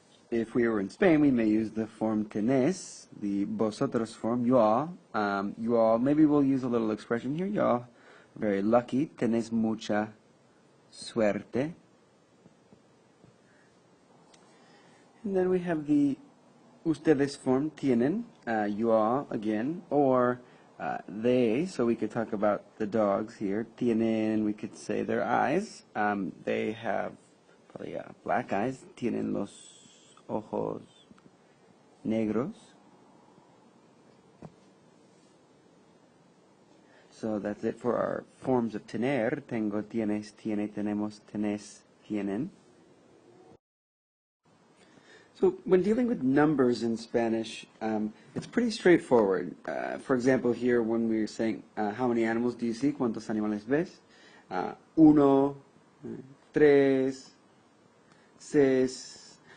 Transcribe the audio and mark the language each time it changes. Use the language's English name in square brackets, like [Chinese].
[English] If we were in Spain, we may use the form tenés, the vosotros form, you all. Maybe we'll use a little expression here, you all. Very lucky, [Spanish] tenés mucha suerte. [English] And then we have the ustedes form, tienen, you all again, or they, so we could talk about the dogs here. Tienen, we could say their eyes. They have probably black eyes. [Spanish] Tienen los ojos negros. [English] So that's it for our forms of tener. [Spanish] Tengo, tienes, tiene, tenemos, tenés, tienen. [English] So when dealing with numbers in Spanish, it's pretty straightforward. For example, here when we're saying, how many animals do you see? [Spanish] ¿Cuántos animales ves? Uno, tres, seis.